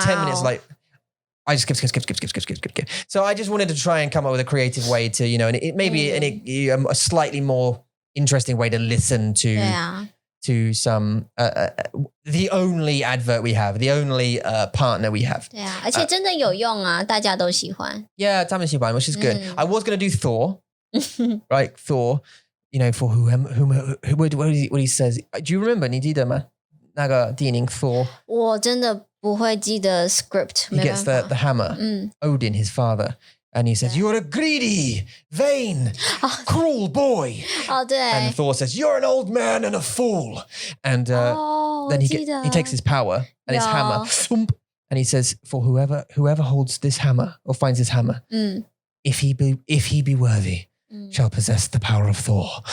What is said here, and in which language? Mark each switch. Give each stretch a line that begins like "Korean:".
English: 10 minutes like I just skip. So I just wanted to try and come up with a creative way to, you know, and it maybe a slightly more interesting way to listen to some the only advert we have, the only partner we have.
Chinese: 对啊，而且真的有用啊，大家都喜欢。
English: Yeah,
Chinese: 他们喜欢,
English: which is good. I was going to do Thor, right? Thor, you know, for what he says. Do you remember?
Chinese: 你记得吗？那个电影
English: Thor.
Chinese: 我真的不会记得 script.
English: He gets the hammer. Odin, his father. And he says, you're a greedy, vain, cruel boy. And Thor says, you're an old man and a fool. And then he takes his power and his hammer. And he says, for whoever holds this hammer or finds this hammer, if he be worthy, shall possess the power of Thor.